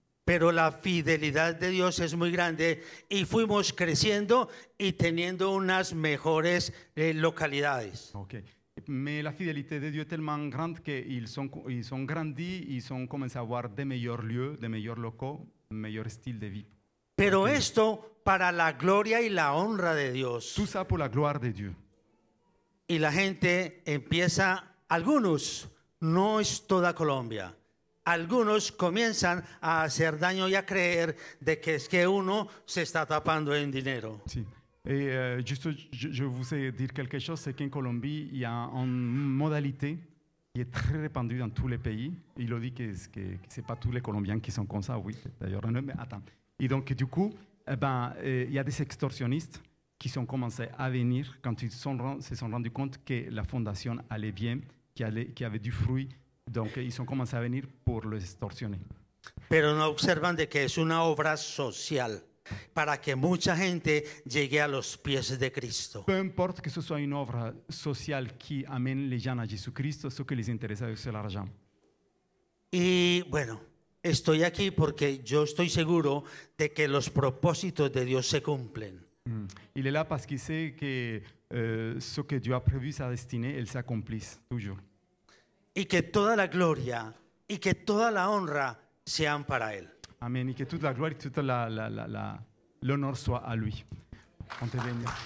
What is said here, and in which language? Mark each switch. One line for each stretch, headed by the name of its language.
Spanish: Pero la fidelidad de Dios es muy grande y fuimos creciendo y teniendo unas mejores localidades. Okay.
French: Mais la fidélité de Dieu est tellement grande qu'ils sont grandis, ils ont commencé à avoir des meilleurs lieux, des meilleurs locaux, un meilleur style de vie.
Spanish: Pero esto para la gloria y la honra de Dios.
French: Tout ça pour la gloire de Dieu.
Spanish: Y la gente empieza, algunos, no es toda Colombia, algunos comienzan a hacer daño y a creer de que es que uno se está tapando en dinero. Si.
French: Et juste, je vous ai dire quelque chose, c'est qu'en Colombie, il y a une modalité qui est très répandue dans tous les pays. Il a dit que ce n'est pas tous les Colombiens qui sont comme ça, oui, d'ailleurs, mais attends. Et donc, du coup, il y a des extorsionnistes qui sont commencés à venir quand ils se sont rendus compte que la fondation allait bien, qu'il y avait du fruit. Donc, ils ont commencé à venir pour les extorsionner.
Spanish: Pero no observan de que es una obra social. para que mucha gente llegue a los pies de Cristo.
French: Peu importe que ce soit une œuvre sociale qui amène les gens à Jésus-Christ, ce qui les intéresse, c'est l'argent.
Spanish: Y bueno, estoy aquí porque yo estoy seguro de que los propósitos de Dios se cumplen.
French: Il est là parce qu'il sait que ce que Dieu a prévu, sa destinée, elle s'accomplisse toujours.
Spanish: Y que toda la gloria y que toda la honra sean para Él. Amen.
French: Et que toute la gloire et toute l'honneur soit à lui. On te bénit.